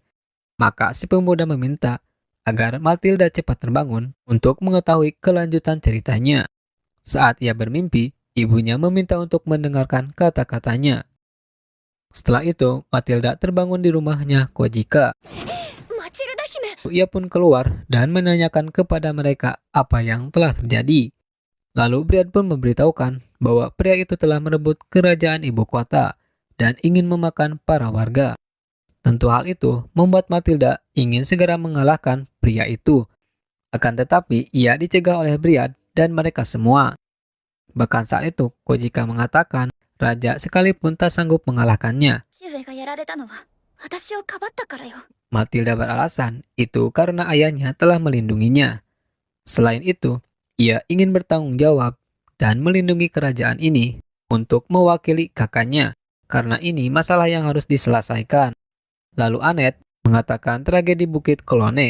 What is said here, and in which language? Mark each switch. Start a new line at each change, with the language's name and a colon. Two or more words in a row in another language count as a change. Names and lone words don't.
Indonesian: Maka si pemuda meminta agar Matilda cepat terbangun untuk mengetahui kelanjutan ceritanya. Saat ia bermimpi, ibunya meminta untuk mendengarkan kata-katanya. Setelah itu, Matilda terbangun di rumahnya Kojika.
Japanese: マチルダ姫
Indonesian: Ia pun keluar dan menanyakan kepada mereka apa yang telah terjadi. Lalu Brian pun memberitahukan bahwa pria itu telah merebut kerajaan ibu kota dan ingin memakan para warga. Tentu hal itu membuat Matilda ingin segera mengalahkan pria itu. Akan tetapi ia dicegah oleh Brian dan mereka semua. Bahkan saat itu Kojika mengatakan raja sekalipun tak sanggup mengalahkannya.
Japanese: 父上がやられたのは私をかばったからよ
Indonesian: Matilda beralasan itu karena ayahnya telah melindunginya. Selain itu, ia ingin bertanggung jawab dan melindungi kerajaan ini untuk mewakili kakaknya, karena ini masalah yang harus diselesaikan. Lalu Annette mengatakan tragedi Bukit Kolone.